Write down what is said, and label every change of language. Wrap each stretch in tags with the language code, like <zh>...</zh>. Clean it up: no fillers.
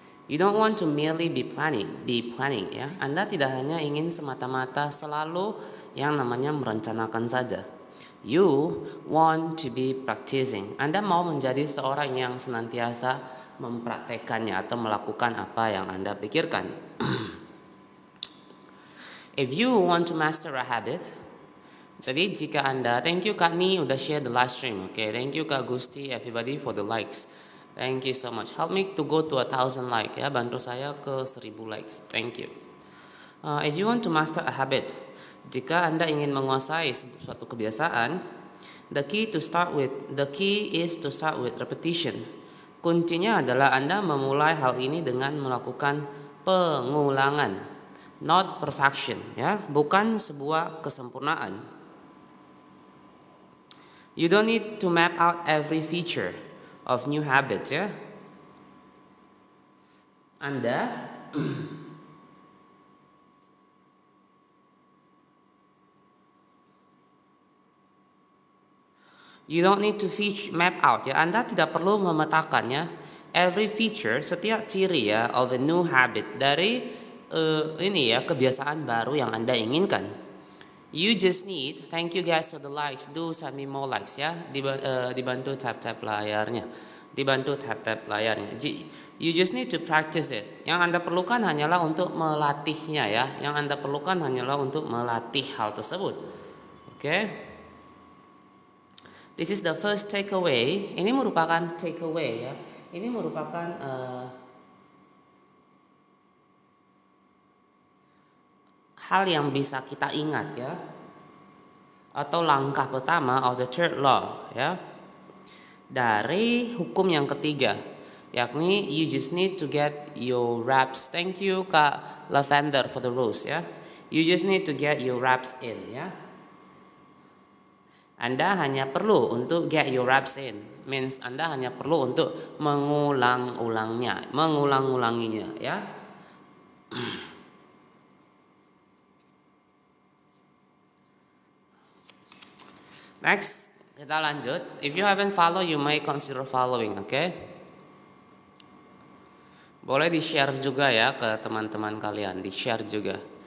<en>You don't want to merely be planning,</en> <id>ya. Anda tidak hanya ingin semata-mata selalu yang namanya merencanakan saja.</id> <en>You want to be practicing.</en> <id>Anda mau menjadi seorang yang senantiasa mempraktekannya atau melakukan apa yang Anda pikirkan.</id> <en>If you want to master a habit,</en> <id>jadi jika Anda,</id> <en>thank you Kak Ni udah share the live stream. Okay, thank you Kak Gusti, everybody for the likes. Thank you so much. Help me to go to 1,000 like, ya.</en> <id>Bantu saya ke</id> <en>1,000 likes. Thank you. If you want to master a habit,</en> <id>jika Anda ingin menguasai suatu kebiasaan,</id> <en>the key is to start with repetition.</en> <id>Kuncinya adalah Anda memulai hal ini dengan melakukan pengulangan,</id> <en>not perfection,</en> <id>ya, bukan sebuah kesempurnaan.</id> <en>You don't need to map out every feature of new habits, ya. Anda you don't need to map out, ya.</en> <id>Anda tidak perlu memetakannya</id> <en>every feature,</en> <id>setiap ciri, ya,</id> <en>of a new habit</en> <id>dari ini, ya, kebiasaan baru yang Anda inginkan.</id> <en>You just need, thank you guys for the likes, do send me more likes, ya,</en> <id>dibantu tap-tap layarnya. dibantu tap-tap layarnya.</id> <en>You just need to practice it.</en> <id>Yang Anda perlukan hanyalah untuk melatihnya ya. Yang Anda perlukan hanyalah untuk melatih hal tersebut. Oke.</id> <en>This is the first takeaway.</en> <id>Ini merupakan takeaway ya. Ini merupakan hal yang bisa kita ingat ya. Atau langkah pertama</id> <en>of the third law</en> <id>ya. Dari hukum yang ketiga, yakni</id> <en>you just need to get your reps. Thank you Kak Lavender for the rules ya. You just need to get your reps in ya. Anda hanya perlu untuk get your reps in. Means Anda hanya perlu untuk mengulang-ulanginya ya.</en> <id>Next, kita lanjut.</id> <en>If you haven't follow, you may consider following, okay?</en> <id>Boleh di-share juga ya ke teman-teman kalian, di-share juga.</id>